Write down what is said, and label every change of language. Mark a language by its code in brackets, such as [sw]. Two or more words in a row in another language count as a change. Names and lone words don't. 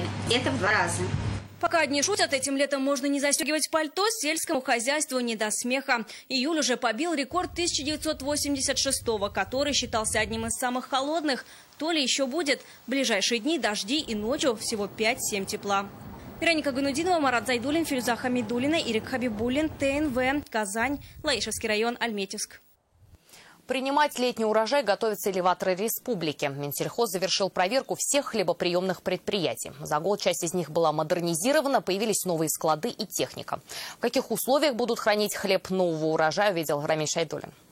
[ru] Это в 2 раза. Пока одни шутят, этим летом можно не застегивать пальто, сельскому хозяйству не до смеха. Июль уже побил рекорд 1986-го, который считался одним из самых холодных. То ли еще будет. В ближайшие дни дожди и ночью всего 5-7 тепла. Вероника Гайнутдинова, Марат Зайдуллин, Фируза Хамидуллина, Ирик Хабибуллин, ТНВ, Казань, Лаишевский район, Альметьевск. Принимать летний урожай готовятся элеваторы республики. Минсельхоз завершил проверку всех хлебоприемных предприятий. За год часть из них была модернизирована, появились новые склады и техника. В каких условиях будут хранить хлеб нового урожая, увидел Рамиль Шайдуллин.